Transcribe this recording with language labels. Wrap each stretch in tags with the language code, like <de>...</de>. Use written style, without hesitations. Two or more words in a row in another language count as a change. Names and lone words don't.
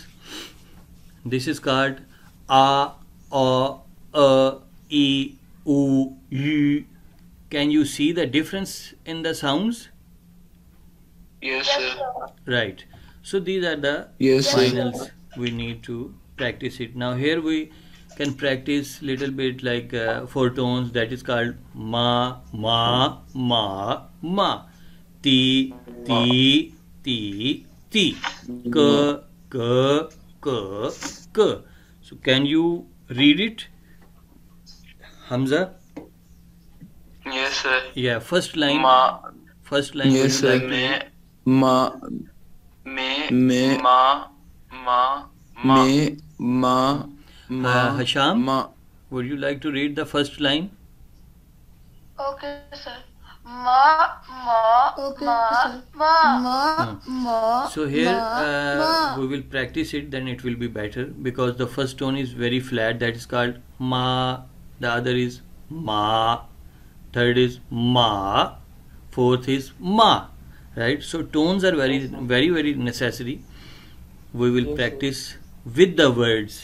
<en>This is called a, I, U, U. Can you see the difference in the sounds? Yes, Yes, sir. sir. Right. So these are the Yes, sir. finals. We need to practice it. Now here we can practice little bit like four tones. That is called</en> <zh>ma, ma, ma, ma. Ti, ti, ti, ti. K, k, k, k.</zh> <en>So can you read it, Hamza? Yes, sir. Yeah. First line.</en> <zh>Ma,</zh> <en>First line. yes, would you sir. like to read?</en> <zh>Ma, Me, ma,</zh> <en>Hasham,</en> <zh>ma.</zh> <en>would you like to read the first line? Okay, sir.</en> <zh>Ma, ma,</zh> <en>Okay,</en> <zh>ma,</zh> <en>sir.</en> <zh>ma. Ma.</zh> <en>So here</en> <zh>ma.</zh> <en>we will practice it, then it will be better, because the first tone is very flat, that is called ma, the other is ma, third is ma, fourth is ma, right? So tones are very necessary. We will practice with the words.</en>